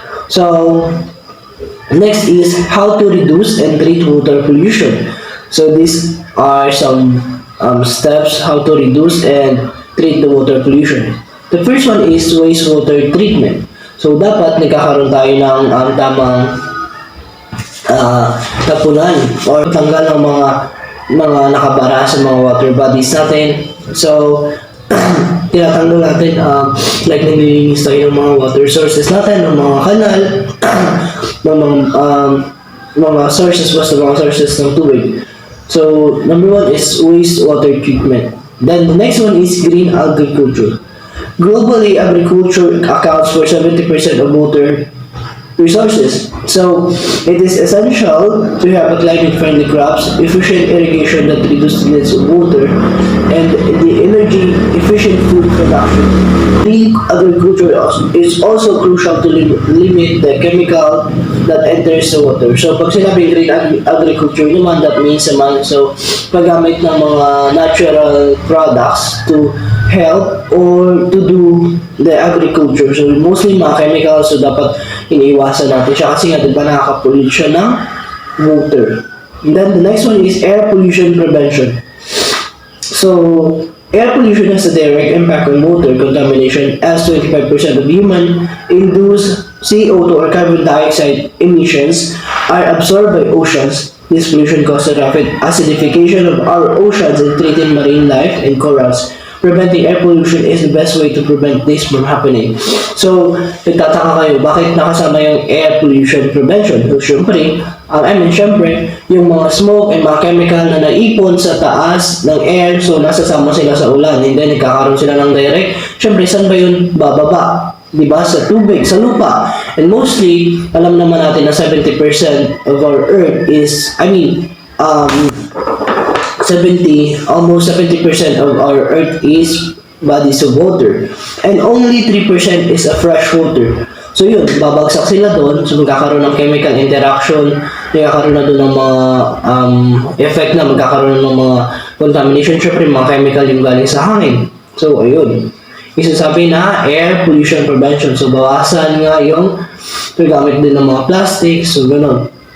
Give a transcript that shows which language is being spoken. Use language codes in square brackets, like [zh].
[en] So, next is how to reduce and treat water pollution. So, these are some steps how to reduce and treat the water pollution. The first one is wastewater treatment. [tl] So, dapat nagkakaroon tayo ng tamang tapunan or tanggal ng mga nakabara sa mga water bodies natin. So, tinatanggal natin like naglilinis tayo ng mga water sources natin, ng mga kanal, ng mga sources, basta mga sources ng tubig. [en] So, number one is wastewater treatment. Then, the next one is green agriculture. Globally, agriculture accounts for 70% of water resources. So, it is essential to have climate-friendly crops, efficient irrigation that reduces the needs of water, and the energy-efficient food production. Green agriculture is also crucial to limit the chemical that enters the water. So, [tl] pag sinabing [en] green agriculture naman, that means naman, so, [tl] paggamit ng mga [en] natural products to help or to do the agriculture. [tl] So, mostly mga chemicals, so dapat iniiwasan natin siya kasi nga diba nakaka-pollute siya ng water. [en] And then the next one is air pollution prevention. So, air pollution has a direct impact on water contamination as 25% of human-induced CO2 or carbon dioxide emissions are absorbed by oceans. This pollution causes rapid acidification of our oceans and threatens marine life and corals. Preventing air pollution is the best way to prevent this from happening. [tl] So, nagtataka kayo, bakit nakasama yung air pollution prevention? So, syempre, yung mga smoke and mga chemical na naipon sa taas ng air, so nasasama sila sa ulan, and then nagkakaroon sila ng direct. Syempre, saan ba yun bababa? Diba? Sa tubig, sa lupa. [en] And mostly, [tl] alam naman natin na [en] 70% of our earth is, 70% of our earth is bodies of water. And only 3% is a fresh water. [tl] So yun, babagsak sila doon, so magkakaroon ng chemical interaction, magkakaroon na doon ng mga effect na magkakaroon ng mga contamination, syempre mga chemical yung galing sa hangin. So ayun, isasabi na air pollution prevention. So bawasan nga yung paggamit din ng mga plastic, so gano'n.